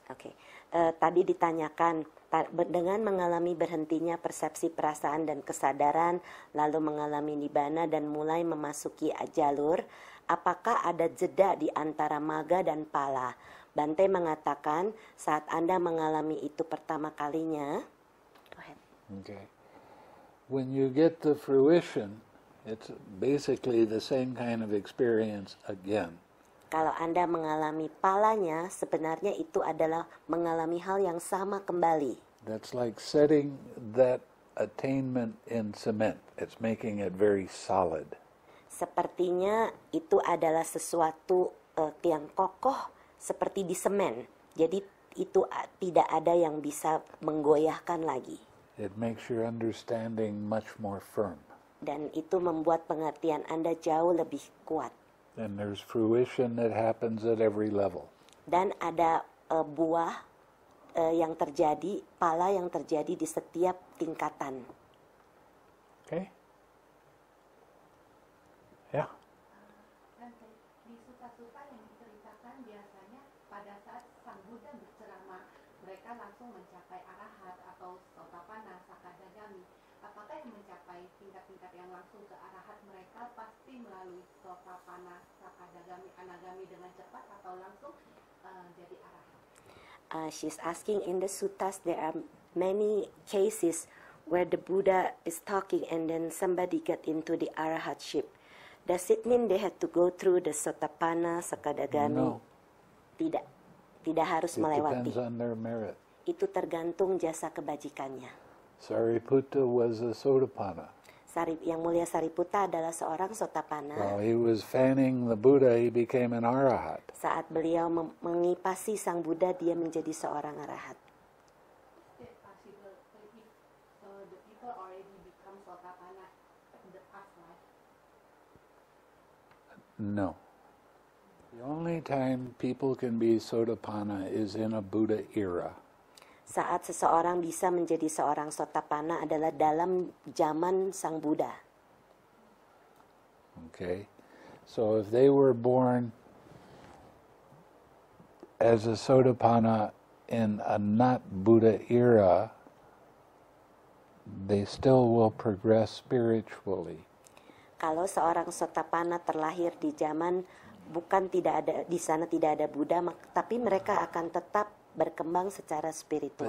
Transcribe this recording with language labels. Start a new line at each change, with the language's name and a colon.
Indonesian: Oke, tadi ditanyakan dengan mengalami berhentinya persepsi perasaan dan kesadaran, lalu mengalami nibbana dan mulai memasuki jalur, apakah ada jeda di antara maga dan pala? Bante mengatakan saat Anda mengalami itu pertama kalinya,
English: go ahead. Okay. When you get the fruition, it's basically the same kind of experience again.
Indonesian: Kalau Anda mengalami palanya, sebenarnya itu adalah mengalami hal yang sama kembali.
English: That's like setting that attainment in cement. It's making it very solid.
Indonesian: Sepertinya itu adalah sesuatu yang kokoh seperti di semen. Jadi itu tidak ada yang bisa menggoyahkan lagi.
English: It makes your understanding much more firm.
Indonesian: Dan itu membuat pengertian Anda jauh lebih kuat.
English: And there's fruition that happens at every level.
Indonesian: Dan ada buah yang terjadi, pala yang terjadi di setiap tingkatan.
English: Okay? Yeah.
Indonesian: Di suta-suta yang diceritakan biasanya pada saat Sang Buddha berceramah, mereka langsung mencapai arahat atau sotapanna, sakadagami. Apakah yang mencapai tingkat-tingkat yang langsung ke arahat mereka pasti melalui sotapanna, sakadagami, anagami dengan cepat atau langsung jadi arahat?
English: She's asking, in the suttas there are many cases where the Buddha is talking and then somebody get into the arahatship. Does it mean they had to go through the sotapanna, sakadagami? No.
Indonesian: Tidak harus
English: It
Indonesian: melewati.
English: depends on their merit.
Indonesian: Itu tergantung jasa kebajikannya.
English: Sariputta was a sotapanna.
Indonesian: Yang mulia Sariputta adalah seorang sotapanna.
English: While he was fanning the Buddha, he became an arahat.
Indonesian: Saat beliau mengipasi Sang Buddha, dia menjadi seorang arahat.
English: Is it possible if the people already become sotapanna in the past life? No. The only time people can be sotapanna is in a Buddha era.
Indonesian: Saat seseorang bisa menjadi seorang sotapanna adalah dalam zaman Sang Buddha.
English: Okay? So if they were born as a sotapanna in a not Buddha era, they still will progress spiritually.
Indonesian: Kalau seorang sotapanna terlahir di zaman di sana tidak ada Buddha, tapi mereka akan tetap berkembang secara spiritual.